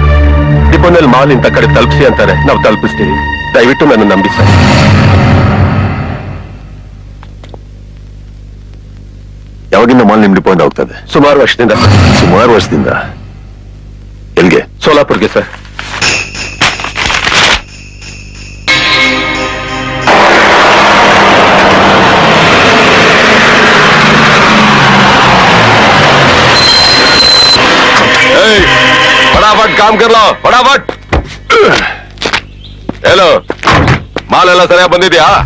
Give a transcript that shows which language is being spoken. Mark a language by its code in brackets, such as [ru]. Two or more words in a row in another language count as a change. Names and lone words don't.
[kn] ಡಿಪೋನಲ್ಲಿ ಮಾಲ್ ಇಂಥ ಕಡೆ ತಲುಪಿಸಿ ಅಂತಾರೆ, ನಾವು ತಲುಪಿಸ್ತೀವಿ. ದಯವಿಟ್ಟು ನನ್ನ ನಂಬಿ ಸರ್. ಯಾವಾಗಿಂದ ಮಾಲ್ ನಿಮ್ ಡಿಪೋ ಇಂದ ಹೋಗ್ತದೆ? ಸುಮಾರು ವರ್ಷದಿಂದ. ಸುಮಾರು ವರ್ಷದಿಂದ. ಎಲ್ಗೆ? ಸೋಲಾಪುರ್ಗೆ ಸರ್. [hi] फटाफट काम कर लो, फटाफट. [kn] हेलो, माल ಎಲ್ಲ ಸರಿಯಾಗಿ ಬಂದಿದ್ಯಾ?